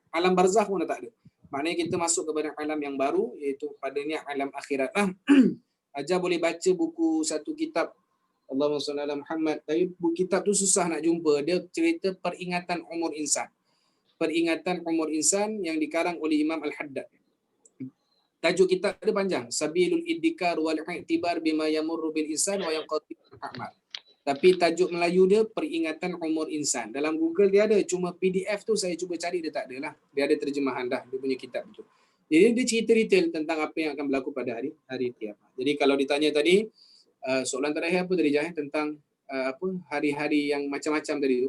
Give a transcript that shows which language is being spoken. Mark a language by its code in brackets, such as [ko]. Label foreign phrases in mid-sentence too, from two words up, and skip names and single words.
[ms] Alam barzakh pun dah tak ada. Maknanya kita masuk kepada alam yang baru, iaitu padanya alam akhirat. Ajar boleh baca buku satu kitab, [ar] اللهم صل على محمد. [ms] Tapi buku kitab tu susah nak jumpa. Dia cerita peringatan umur insan. Peringatan umur insan yang dikarang oleh Imam Al-Haddad. Tajuk kitab dia panjang. Sabilul Iddikar wal I'tibar bima yamurru bil insan wa yanqati al-a'mal. Tapi tajuk Melayu dia peringatan umur insan. Dalam Google dia ada, cuma PDF tu saya cuba cari dia tak ada lah. Dia ada terjemahan dah dia punya kitab tu. Jadi dia cerita detail tentang apa yang akan berlaku pada hari kiamat. Jadi kalau ditanya tadi soalan terakhir apa tadi Jahil tentang hari-hari yang macam-macam tadi tu.